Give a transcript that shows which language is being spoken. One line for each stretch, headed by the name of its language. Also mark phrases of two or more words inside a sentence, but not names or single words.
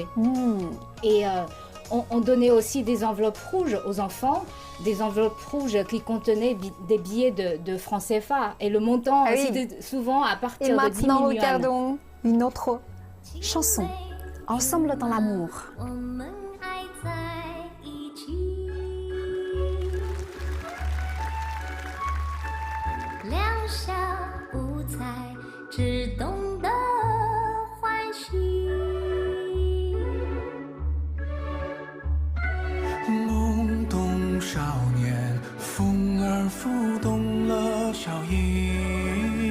French: Et on donnait aussi des enveloppes rouges aux enfants, des enveloppes rouges qui contenaient des billets de francs CFA. Et le montant, Ah oui. c'était souvent à Et partir de 10 maintenant, 000 yuan. regardons une autre chanson, Ensemble dans l'amour.
Chinese: 我们爱在一起，两小无猜，只懂得欢喜。懵懂少年，风儿拂动了笑意。